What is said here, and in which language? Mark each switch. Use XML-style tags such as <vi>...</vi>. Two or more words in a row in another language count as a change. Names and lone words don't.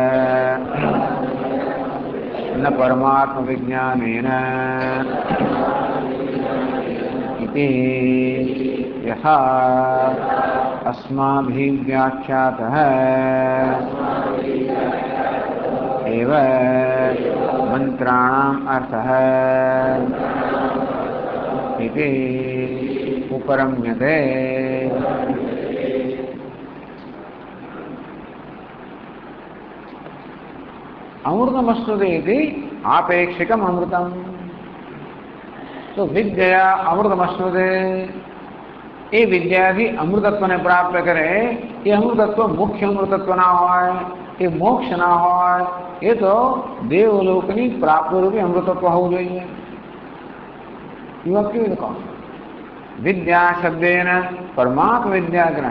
<sa>न परमात्मविज्ञानेन इति यथा अस्माभिः व्याख्यातः एव मंत्राणाम् अर्थः इति उपरम्यते. अमृतमश्नुते इति आपेक्षिकम् अमृतम्.</sa> <gu>तो</gu> <sa>विद्या अमृतमश्नुते</sa> <gu>એ વિદ્યાથી અમૃતત્વને પ્રાપ્ત કરે. એ અમૃતત્વ મુખ્ય અમૃતત્વ ના હોય, એ મોક્ષ ના હોય, એ તો દેવલોકની પ્રાપ્તિરૂપી અમૃતત્વ હોવું જોઈએ. કેવી રીતે કહો?</gu> <sa>विद्या शब्देन परमात्म विद्याग्रहण.</sa>